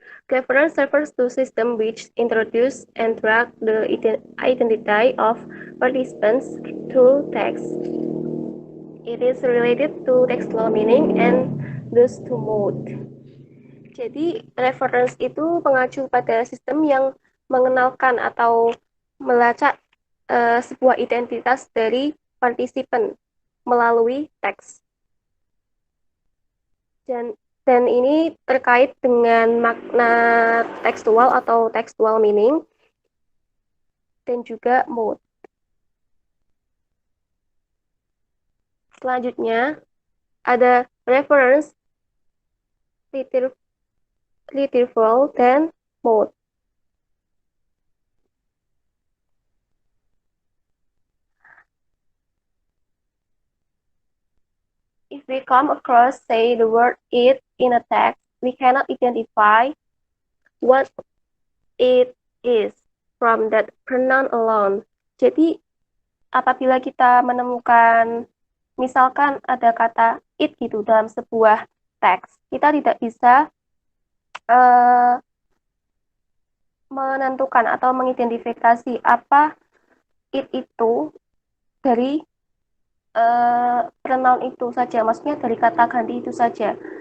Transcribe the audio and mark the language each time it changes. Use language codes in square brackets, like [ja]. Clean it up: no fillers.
[en] Reference refers to system which introduce and track the identity of participants through text. It is related to textual meaning and thus to mode. [id] Jadi, reference itu mengacu pada sistem yang mengenalkan atau melacak sebuah identitas dari partisipan melalui teks. Dan ini terkait dengan makna tekstual atau textual meaning dan juga mode. Selanjutnya, ada reference, retrieval, dan mode. [en] If we come across, say, the word it in a text, we cannot identify what it is from that pronoun alone. [id] Jadi, apabila kita menemukan, misalkan ada kata it gitu dalam sebuah teks, kita tidak bisa menentukan atau mengidentifikasi apa it itu dari pronoun itu saja, maksudnya dari kata ganti itu saja.